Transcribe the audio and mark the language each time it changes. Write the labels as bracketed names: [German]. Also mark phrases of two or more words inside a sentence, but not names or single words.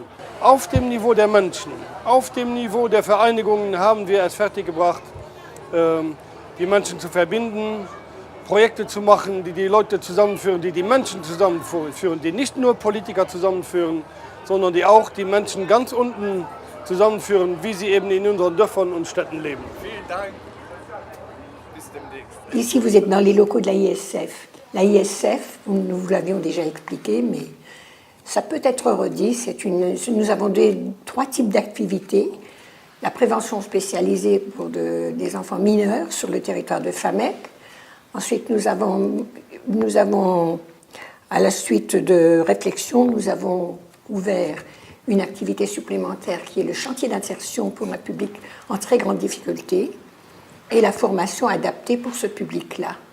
[German] Auf dem Niveau der Menschen, auf dem Niveau der Vereinigungen haben wir es fertiggebracht, die Menschen zu verbinden, Projekte zu machen, die die Leute zusammenführen, die die Menschen zusammenführen, die nicht nur Politiker zusammenführen, sondern die auch die Menschen ganz unten zusammenführen, wie sie eben in unseren Dörfern und Städten leben. Vielen Dank. Bis demnächst. [French] Ici, vous êtes dans les locaux de la ISF. La ISF, nous vous l'avions déjà expliqué, mais ça peut être redit. Nous avons trois types d'activités. La prévention spécialisée pour des enfants mineurs sur le territoire de FAMEC. Ensuite, nous avons, à la suite de réflexion, nous avons ouvert une activité supplémentaire qui est le chantier d'insertion pour un public en très grande difficulté et la formation adaptée pour ce public-là.